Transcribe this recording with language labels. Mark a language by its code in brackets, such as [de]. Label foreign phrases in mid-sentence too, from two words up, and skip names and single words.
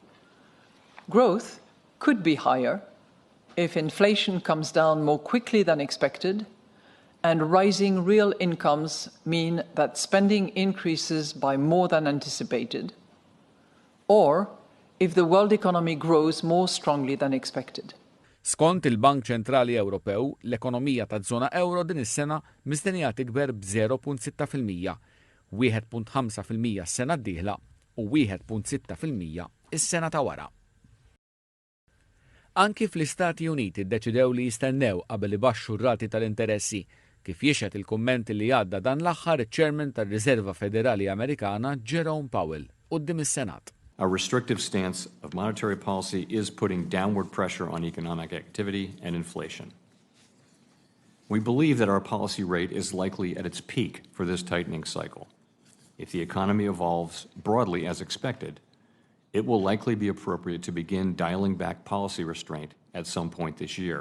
[en] Growth could be higher if inflation comes down more quickly than expected and rising real incomes mean that spending increases by more than anticipated, or if the world economy grows more strongly than expected. [mt] Skont il-Bank Ċentrali Ewropew, l-ekonomija taż-żona euro din is-sena mistennija tikber b'0.6%, 1.5% s-sena d-dieħla u 1.6% is-sena ta' wara. Anki fl-Istati Uniti ddeċidew li jistennew qabel ibaxxu r-rati tal-interessi, kif jixed il-kumment li għadda dan l-aħħar iċ-Chairman tar-Riżerva Federali Amerikana Jerome Powell quddiem is-Senat. [en] A restrictive stance of monetary policy is putting downward pressure on economic activity and inflation. We believe that our policy rate is likely at its peak for this tightening cycle. If the economy evolves broadly as expected, it will likely be appropriate to begin dialing back policy restraint at some point this year.